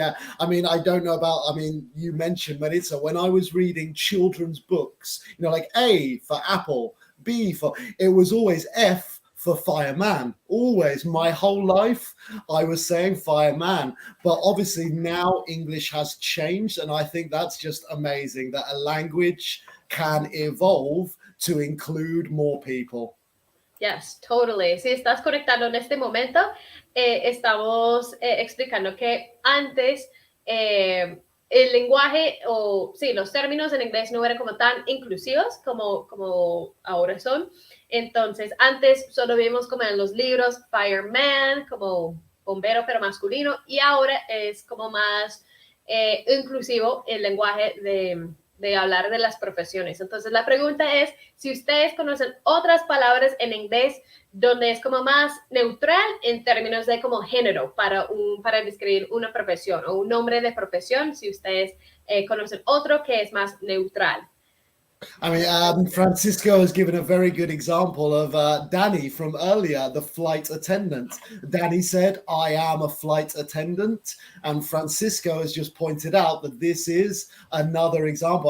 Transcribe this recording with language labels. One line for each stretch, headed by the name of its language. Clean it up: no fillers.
English: Yeah, I mean, I don't know about, I mean, you mentioned Maritza, when I was reading children's books, you know, like A for apple, B for, it was always F for fireman. Always, my whole life, I was saying fireman. But obviously now English has changed, and I think that's just amazing that a language can evolve to include more people. Yes, totally.
Spanish: Si estás conectando en este momento, estamos explicando que antes el lenguaje o sí, los términos en inglés no eran como tan inclusivos como ahora son. Entonces, antes solo vimos como en los libros fireman, como bombero pero masculino, y ahora es como más inclusivo el lenguaje de hablar de las profesiones. Entonces, la pregunta es si ustedes conocen otras palabras en inglés donde es como más neutral en términos de como género para describir una profesión o un nombre de profesión, si ustedes conocen otro que es más neutral.
English: I mean, Francisco has given a very good example of Danny from earlier, the flight attendant. Danny said, I am a flight attendant. And Francisco has just pointed out that this is another example.